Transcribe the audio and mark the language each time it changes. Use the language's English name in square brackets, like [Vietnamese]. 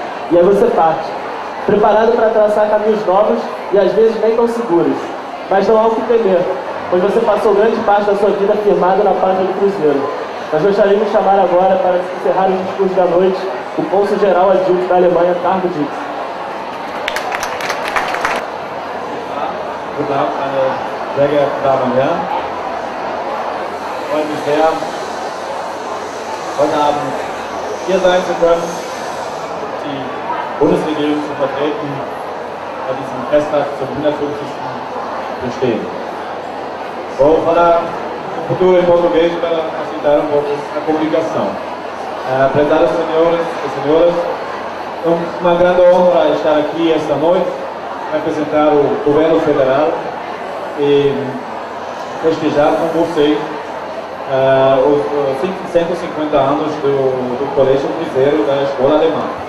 [Portuguese] E aí você parte, preparado para traçar caminhos novos e às vezes nem tão seguros. Mas não há o que temer, pois você passou grande parte da sua vida firmado na pátria do Cruzeiro. Nós gostaríamos de chamar agora, para encerrar os discursos da noite, o cônsul-geral adjunto da Alemanha, Carlo Dix. [German] Guten Abend, meine sehr geehrten Damen und Herren. Ich freue mich sehr, heute Abend hier sein zu können, die Bundesregierung zu vertreten, bei diesem Festtag zum 150. Bestehen. [Portuguese] Vou falar no futuro em português para facilitar um pouco a comunicação. Prezados senhores e senhoras, é uma grande honra estar aqui esta noite, representar o governo federal e festejar com vocês os 150 anos do Colégio Cruzeiro da Escola Alemã.